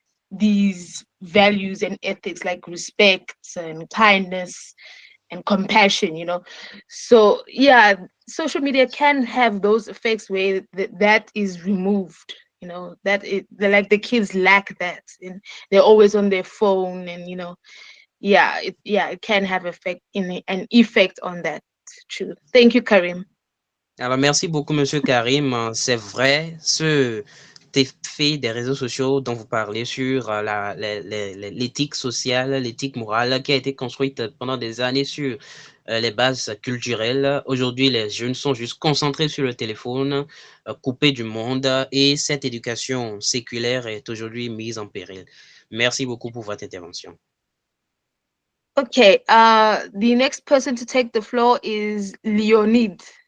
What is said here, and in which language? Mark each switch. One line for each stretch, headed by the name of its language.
English: these values and ethics like respect and kindness and compassion, so social media can have those effects where that is removed, that like the kids lack that, and they're always on their phone, and it can have an effect on that. True. Thank you, Karim.
French: Alors, merci beaucoup, Monsieur Karim. C'est vrai, ce effet des réseaux sociaux dont vous parlez sur l'éthique sociale, l'éthique morale qui a été construite pendant des années sur les bases culturelles. Aujourd'hui, les jeunes sont juste concentrés sur le téléphone, coupés du monde, et cette éducation séculaire est aujourd'hui mise en péril. Merci beaucoup pour votre intervention.
English: Okay, the next person to take the floor is Leonid.